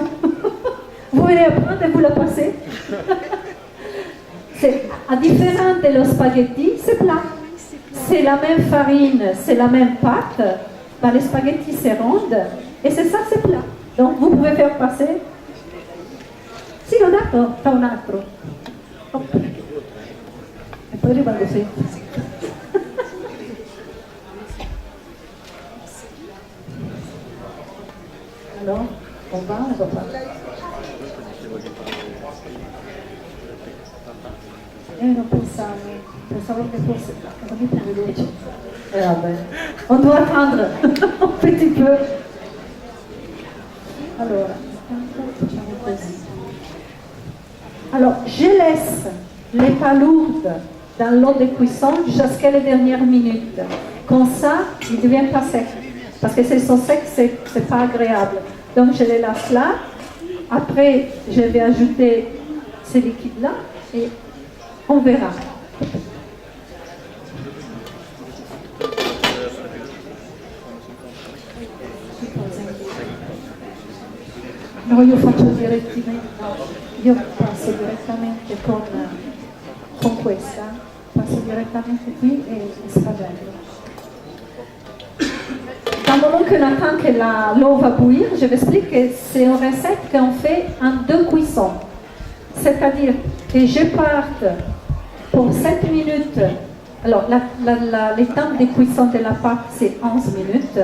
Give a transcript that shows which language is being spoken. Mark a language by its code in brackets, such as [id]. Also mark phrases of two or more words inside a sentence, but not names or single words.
[fr] Vous allez apprendre et vous la passez. À différent de los spaghettis, c'est plat. C'est la même farine, c'est la même pâte. Ben, les spaghettis, c'est ronde. Et c'est ça, c'est plat. Donc, vous pouvez faire passer. [it] Sì, l'ho dato, fa un altro. Oh. E poi rimane sempre. [fr] Alors, on va pas. [it] Non pensavo che fosse era molto veloce. Vabbè. [fr] On doit attendre un petit peu. [it] Allora, facciamo così. [fr] Alors, je laisse les palourdes dans l'eau de cuisson jusqu'à les dernières minutes. Comme ça, ils ne deviennent pas secs. Parce que s'ils sont secs, c'est pas agréable. Donc, je les laisse là. Après, je vais ajouter ces liquides-là et on verra. [it] No, io faccio direttamente, io passo direttamente con questa, passo direttamente qui e sfragello. [fr] Dans le moment qu'on attend que l'eau va bouillir, je vous explique que c'est une recette qu'on fait en 2 cuissons. C'est-à-dire que je parte pour 7 minutes. Alors, le temps de cuisson de la pâte, c'est 11 minutes.